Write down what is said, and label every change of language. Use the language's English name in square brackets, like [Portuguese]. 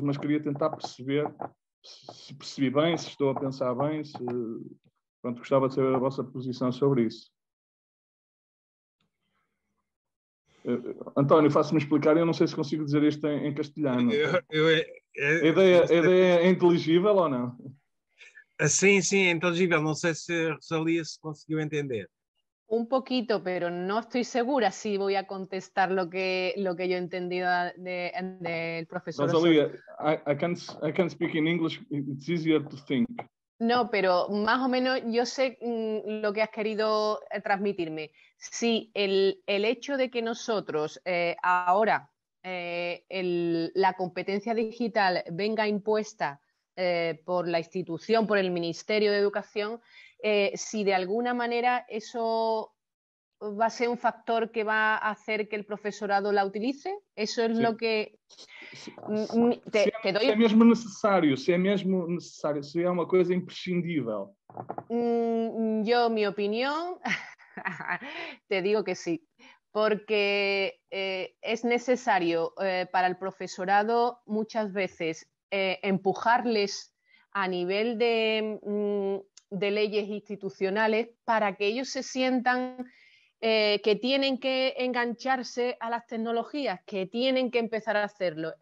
[Portuguese] Mas queria tentar perceber se percebi bem, se estou a pensar bem, pronto, gostava de saber a vossa posição sobre isso. António, faço-me explicar, eu não sei se consigo dizer isto em castelhano. A ideia é inteligível ou não? Sim, é inteligível. Não sei se a Rosalia se conseguiu entender. [Spanish] Un poquito, pero no estoy segura si voy a contestar lo que yo he entendido del profesor. [English] Rosalia, I can speak in English, it's easier to think. [Spanish] No, pero más o menos yo sé lo que has querido transmitirme. Sí, el hecho de que nosotros ahora la competencia digital venga impuesta por la institución, por el Ministerio de Educación, si de alguna manera eso va a ser un factor que va a hacer que el profesorado la utilice, eso es lo que... [Portuguese] Se é mesmo necessário, se é uma coisa imprescindível. [Spanish] Yo, mi opinión, te digo que sí, porque es necesario para el profesorado muchas veces empujarles a nivel de leyes institucionales para que ellos se sientan que tienen que engancharse a las tecnologías, que tienen que empezar a hacerlo.